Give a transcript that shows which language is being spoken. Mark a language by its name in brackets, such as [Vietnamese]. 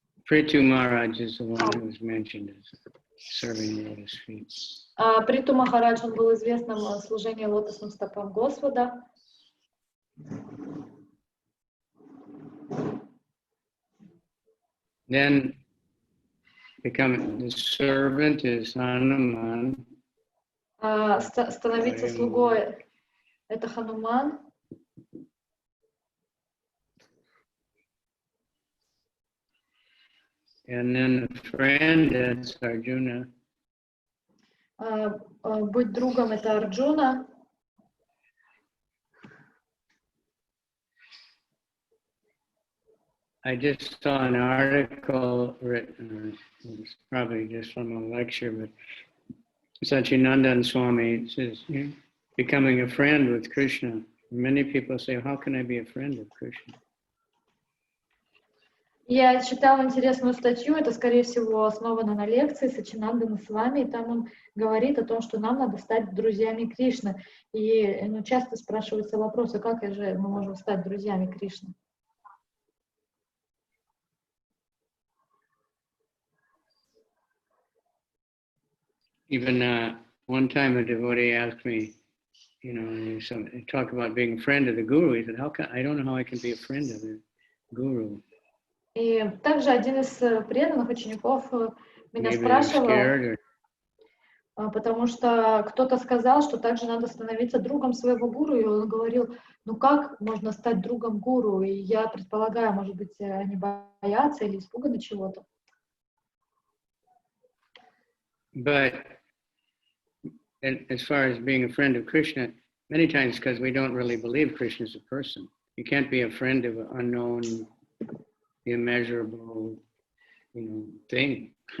[English] Prithu Maharaj is the one who was mentioned as serving the lotus feet. [Russian] Приту Махарадж, он был известным в служении лотосным стопам Господа. [English] Then becoming the servant is Hanuman. [Russian] Становиться слугой — это Хануман. [English] And then a friend, that's Arjuna. [Russian] Быть другом — это Арджуна. [English] I just saw an article written, it was probably just from a lecture, but Bhaktivedanta Swami says, becoming a friend with Krishna. Many people say, how can I be a friend of Krishna? [Russian] Я читала интересную статью, это, скорее всего, основано на лекции Сачинандана Свами, и там он говорит о том, что нам надо стать друзьями Кришны. И часто спрашивается вопрос, а как же мы можем стать друзьями Кришны? [English] Even one time a devotee asked me, you talk about being a friend of the guru. He said, I don't know how I can be a friend of the guru. [Russian] И также один из преданных учеников меня спрашивал, потому что кто-то сказал, что также надо становиться другом своего гуру, и он говорил, как можно стать другом гуру? И я предполагаю, может быть, они боятся или испуганы чего-то. [English] But as far as being a friend of Krishna, many times because we don't really believe Krishna is a person. You can't be a friend of an unknown, immeasurable, thing.